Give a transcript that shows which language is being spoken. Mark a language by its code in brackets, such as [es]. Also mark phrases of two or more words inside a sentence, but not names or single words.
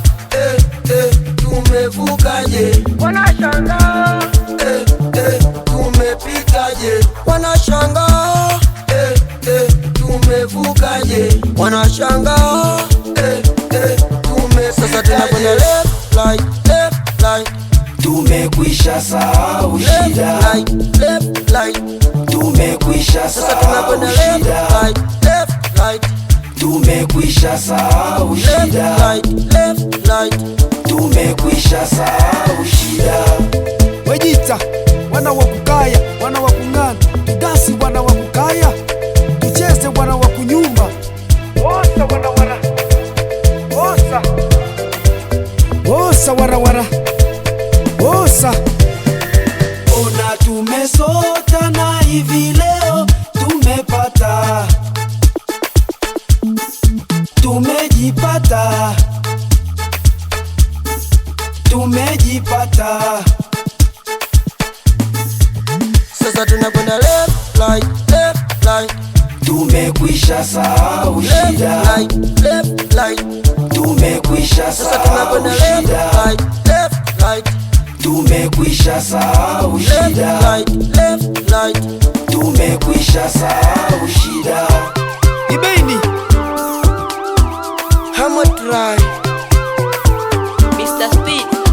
[sw] Eh, eh, tumevukaje? Wanashangaa. Eh, eh, tumepitaje? Wanashangaa. Eh, eh, tumevukaje? Wanashangaa. Eh, eh, tumepitaje? Sasa tunakwenda [en] left, right, left, right. [sw] Tumekwisha sahau Left, shida. [en] right, left, right. [sw] Tumekwisha Sasa sahau tunakwenda left, shida. [en] right, left, right. [sw] Tumekwisha sahau Left, shida. [en] right, left, right. [sw] Tumekwisha sahau shida. Wejita, wana wa Kukaya, wana wa Kung'ana, tudasi wana wa Kukaya, tucheze wana wa Kunyumba. Wosa wana wana. Wosa. Wosa wara wara. Wosa. Ona tumesota na hivi leo tumepata. Tumejipata. Tumejipata. Sasa tunakwenda [en] left, right, left, right. [sw] Tumekwisha sahau Left, shida. [en] right, left, right. [sw] Tumekwisha Sasa sahau tunakwenda left, shida. [en] right, left, right. [sw] Tumekwisha sahau Left, shida. [en] right, left, right. [sw] Tumekwisha sahau shida. Ibeini. Hamo try. Mister Speed.